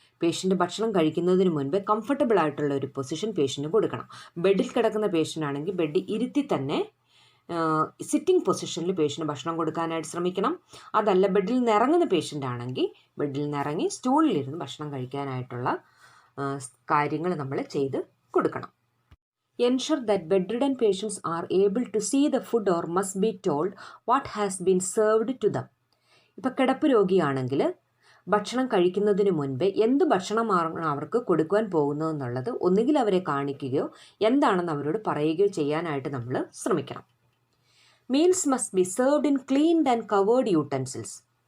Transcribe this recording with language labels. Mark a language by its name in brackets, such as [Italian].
[Malayalam] Patient ഭക്ഷണം കഴിക്കുന്നതിന് മുൻപ് കംഫർട്ടബിൾ ആയിട്ടുള്ള ഒരു പൊസിഷൻ പേഷ്യൻറ്റ് കൊടുക്കണം. ബെഡിൽ കിടക്കുന്ന പേഷ്യൻ്റ് ആണെങ്കിൽ ബെഡിൽ ഇരുത്തി തന്നെ സിറ്റിംഗ് പൊസിഷനിൽ പേഷ്യൻറ്റ് ഭക്ഷണം കൊടുക്കാനായിട്ട് ശ്രമിക്കണം. അതല്ല ബെഡിൽ നിന്ന് ഇറങ്ങുന്ന പേഷ്യൻ്റ് ആണെങ്കിൽ ബെഡിൽ നിന്ന് ഇറങ്ങി സ്റ്റൂളിലിരുന്ന് ഭക്ഷണം കഴിക്കാനായിട്ടുള്ള കാര്യങ്ങൾ നമ്മൾ ചെയ്ത് കൊടുക്കണം. [English] Ensure that bedridden patients are able to see the food or must be told what has been served to them. [Malayalam] ഇപ്പോൾ കിടപ്പ് രോഗിയാണെങ്കിൽ ഭക്ഷണം കഴിക്കുന്നതിന് മുൻപേ എന്ത് ഭക്ഷണമാണ് അവർക്ക് കൊടുക്കുവാൻ പോകുന്നതെന്നുള്ളത് ഒന്നുകിൽ അവരെ കാണിക്കുകയോ എന്താണെന്ന് അവരോട് പറയുകയോ ചെയ്യാനായിട്ട് നമ്മൾ ശ്രമിക്കണം. [English] Meals must be served in cleaned and covered utensils.